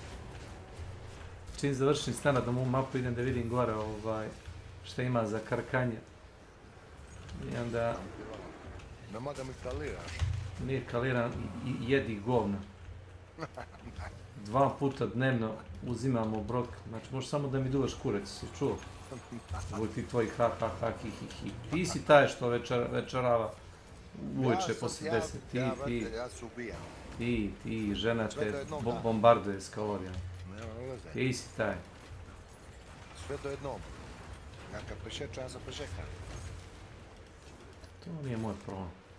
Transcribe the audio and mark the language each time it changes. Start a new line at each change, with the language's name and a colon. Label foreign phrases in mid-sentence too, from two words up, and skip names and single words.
Serbian: Čim završim stana da mu mapu idem da vidim gore šta ima za karkanje. I onda... Nema da mi kaliraš. Nije kaliran, jedi govna. 2 puta dnevno uzimam obrok, znači možeš samo da mi duvaš kurac, si čuo? Ovo ti tvoji ha ha ha hi hi hi. Ti si taj što večerava uveče poslije 10. Ja se ubijam. Ti, žena te bombarduje s kalorijama. Ti si taj. Sve do jednom. Ja kad pešečam, ja sam pešekam. To nije moj problem.